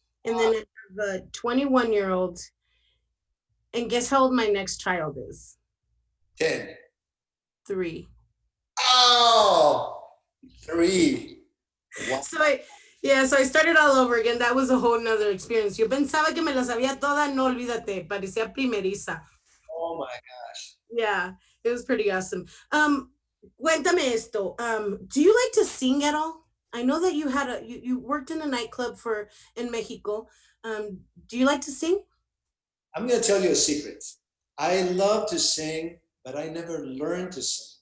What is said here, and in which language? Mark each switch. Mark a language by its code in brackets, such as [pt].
[en] And then I have a 21-year-old. And guess how old my next child is? 10. 3. Oh, three. Wow. So I started all over again. That was a whole nother experience. [es] Yo pensaba que me la sabía toda, no olvídate, parecía primeriza. [en] Oh my gosh. Yeah, it was pretty awesome. [es] Cuéntame esto. [en] Do you like to sing at all? I know that you worked in a nightclub for in Mexico. Do you like to sing? I'm going to tell you a secret. I love to sing, but I never learned to sing.